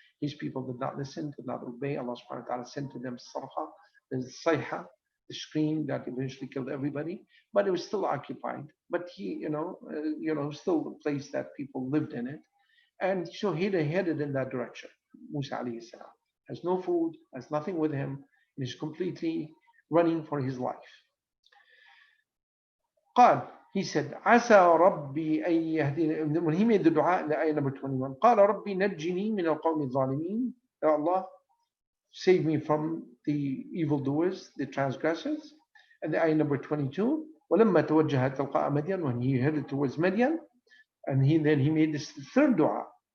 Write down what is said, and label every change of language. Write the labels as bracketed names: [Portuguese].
[English] His people did not listen, did not obey. Allah subhanahu wa ta'ala sent to them sarha, the sayha, the scream that eventually killed everybody. But it was still occupied. But he, still the place that people lived in it. And so he headed in that direction. Musa alayhi salam has no food, has nothing with him, and is completely running for his life. [Arabic] قال, [English] he said, [Arabic] عسى ربي أن يهديني. [English] When he made the dua in the ayah number 21, [Arabic] قال ربي نجني من القوم الظالمين. [English] Ya Allah, save me from the evildoers, the transgressors. And the ayah number 22, [Arabic] ولما توجه تلقاء مدين, [English] when he headed towards Madian, and then he made this third dua.